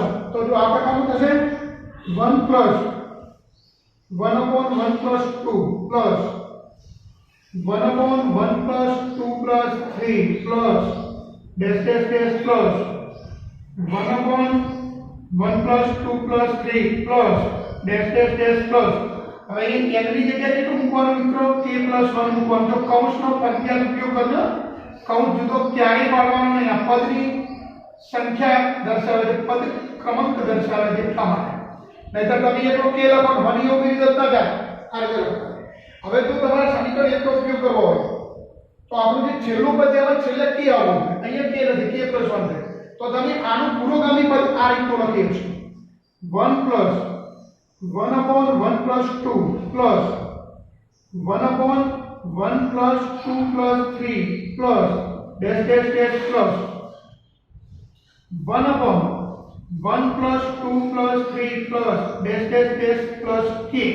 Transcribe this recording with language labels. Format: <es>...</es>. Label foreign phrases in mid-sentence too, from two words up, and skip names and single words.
<gu>તો જો આ પ્રકારનું થશે</gu> <en>1 + 1/1 + 2 + 1/1 + 2 + 3 plus dash dash dash plus 1/1 + 2 + 3 plus dash dash dash plus।</en> <gu>હવે અહીં n ની જગ્યાએ કેટલું મૂકવાનું મિત્રો k + 1 મૂકવાનું। તો કૌંસનો ફરજિયાત ઉપયોગ કરજો। કૌંસ જુદો ક્યારેય પાડવાનો નહીં, આ પદની સંખ્યા દર્શાવે છે, પદ ક્રમાંક દર્શાવે છે એટલા માટે। નહીતર તમે એકલો k લખો મને એવું કરી દેતા જાય આ રીતે લખો। હવે જો તમારે સમીકરણ 1 નો ઉપયોગ કરવો હોય તો આપણું જે છેલ્લું પદ છે એમાં છેલ્લે k આવવું જોઈએ। અહીંયા k નથી, k + 1 છે, તો તમે આનું પુરોગામી પદ આ રીતનું લખી શકશો 1 + 1/1 + 2</gu> <en>plus 1/1 + 2 + 3 plus dash dash dash plus 1/1 + 2 + 3 plus dash dash dash plus k</en>